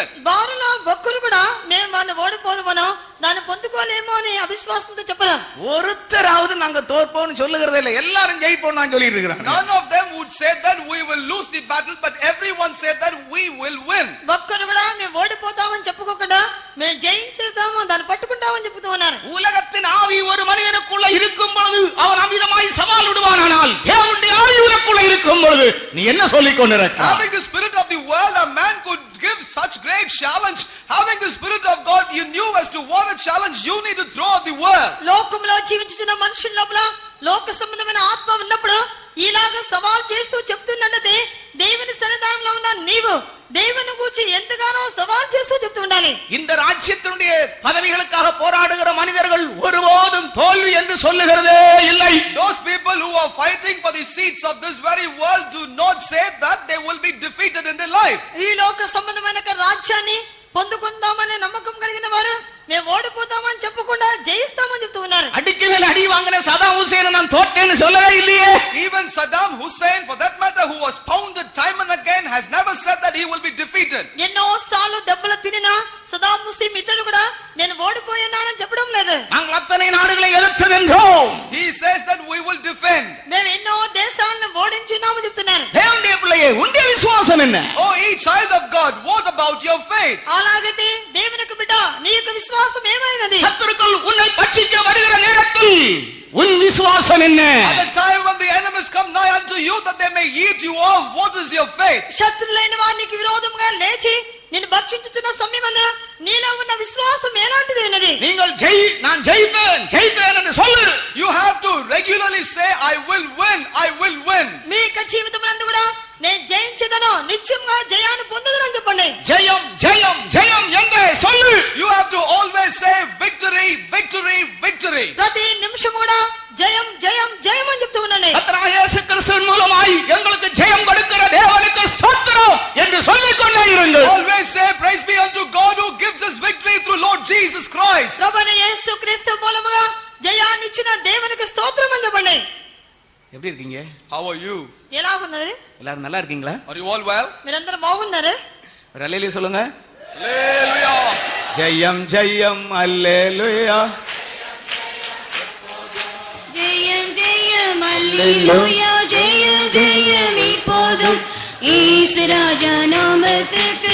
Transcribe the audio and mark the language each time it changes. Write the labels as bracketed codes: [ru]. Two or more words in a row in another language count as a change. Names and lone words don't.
[te] వారిలో ఒక్కరు కూడా మేము వారిని ఓడిపోదుమనో దాన్ని పొందుకోలేమో అని అవిశ్వాసంతో చెప్పరు. [ta] ஒருத்தராவது நாங்க தோற்போம்னு சொல்லுகிறதே இல்ல, எல்லாரும் ஜெயிப்போம் நான் சொல்லிட்டு இருக்கிறாங்க. [en] None of them would say that we will lose the battle, but everyone said that we will win. [te] ఒక్కరు కూడా మేము ఓడిపోతామని చెప్పుకోకుండా మేము జయించేస్తాము దాన్ని పట్టుకుంటామని చెప్తూ ఉన్నారు. [ta] உலகத்தின் ஆவி ஒரு மனிதனுக்குள்ள இருக்கும் பொழுது அவன் அமிதமாய் சவால் விடுவானால் தேவனுடைய ஆவி உனக்குள்ள இருக்கும் பொழுது பொழுது நீ என்ன சொல்லிக் கொண்டிருக்கிறாய்? [en] Having the spirit of the world, a man could give such great challenge. Having the spirit of God, you knew as to what a challenge you need to throw at the world. [te] లోకంలో జీవించుతున్న మనుషుల లోపల లోక సంబంధమైన ఆత్మ ఉన్నప్పుడు ఇలాగ సవాల్ చేస్తూ చెప్తున్నదే దేవుని సన్నిధానంలో ఉన్న నీవు దేవుని గురించి ఎంతగానో సవాల్ చేస్తూ చెప్తూ ఉండాలి. [ta] இந்த ராஜ்யத்தினுடைய பதவிகளுக்காக போராடுகிற மனிதர்கள் ஒருபோதும் தோல்வி என்று சொல்லுகிறதே இல்லை. [en] Those people who are fighting for the seats of this very world do not say that they will be defeated in their life. [te] ఈ లోక సంబంధమైన రాజ్యాన్ని పొందుకుందామనే నమ్మకం కలిగిన వారు మేము ఓడిపోతామని చెప్పకుండా జయిస్తామని చెప్తూ ఉన్నారు. [ta] அடிக்கு மேல அடி வாங்கின சதாம் ஹுசேன் நான் தோற்றேன்னு சொல்லவே இல்லையே. [en] Even Saddam Hussein, for that matter, who was pounded time and again, has never said that he will be defeated. [te] ఎన్నో సార్లు దెబ్బలు తినినా సదాం హుసేన్ ఇతడు కూడా నేను ఓడిపోయానని చెప్పడం లేదు. [ta] நாங்கள் அத்தனை நாடுகளை எதிர்த்து நின்றோம். [en] He says that we will defend. [te] మేము ఎన్నో దేశాలను ఓడించున్నామని చెప్తున్నారు. [ta] தேவனுடைய பிள்ளையே, உன்னுடைய விசுவாசம் என்ன? [en] Oh, ye child of God, what about your faith? [te] అలాగైతే దేవునికి బిడ్డ నీ యొక్క విశ్వాసం ఏమైనది? [ta] சத்துருக்கள் உன்னை பட்சிக்க வருகிற நேரத்தில் உன் விசுவாசம் என்ன? [en] At the time when the enemies come nigh unto you that they may eat you off, what is your faith? [te] శత్రులైన వారికి విరోధముగా లేచి నిన్ను భక్షించుచున్న సమయమందు నీలో ఉన్న విశ్వాసం ఎలాంటిది ఉన్నది? [ta] நீங்கள் நான் ஜெயிப்பேன் என்று சொல்லு. [en] You have to regularly say, I will win, I will win. [te] మీ యొక్క జీవితమునందు కూడా నేను జయించదను, నిత్యంగా జయాన్ని పొందుదనని చెప్పండి. [ta] ஜெயம் ஜெயம் ஜெயம் என்று சொல்லு. [en] You have to always say victory, victory, victory. [te] ప్రతి నిమిషం కూడా జయం జయం జయం అని చెప్తూ ఉండండి. [ta] கர்த்தராகிய இயேசு கிறிஸ்துவின் மூலமாய் எங்களுக்கு ஜெயம் கொடுக்கிற தேவனுக்கு ஸ்தோத்திரம் என்று சொல்லிக் கொண்டே இருங்கள். [en] Always say, praise be unto God who gives us victory through Lord Jesus Christ. [te] ప్రభువైన యేసుక్రీస్తు మూలముగా జయాన్ని ఇచ్చిన దేవునికి స్తోత్రం అని చెప్పండి. [ta] எப்படி இருக்கீங்க? [en] How are you? [te] ఎలాగున్నారు? [ta] எல்லாரும் நல்லா இருக்கீங்களா? [en] Are you all well? [te] మీరందరూ బాగున్నారు? [ta] ஒரு அல்லேலூயா சொல்லுங்க. Hallelujah. ஜெயம் ஜெயம் அல்லேலூயா. ஜெயம் ஜெயம் அல்லேலூயா, ஜெயம் ஜெயம் இப்போதும் இயேசு ராஜா நாமத்துக்கு